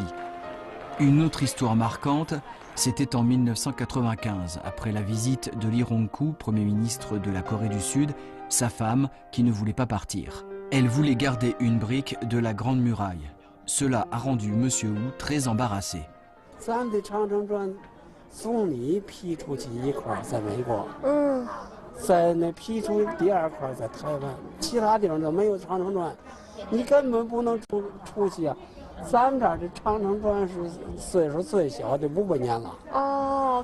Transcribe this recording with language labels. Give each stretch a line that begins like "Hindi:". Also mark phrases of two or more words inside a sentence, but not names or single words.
French: Une autre histoire marquante, c'était en 1995, après la visite de Lee Rong-koo, Premier ministre de la Corée du Sud, sa femme qui ne voulait pas partir. Elle voulait garder une brique de la Grande Muraille. Cela a rendu Monsieur Wu très embarrassé.
Chinese: 咱们的长城砖总理批出去1块在美国，在那批出第2块在台湾，其他地方都没有长城砖，你根本不能出去啊。咱们这儿的长城砖是岁数最小的500年了。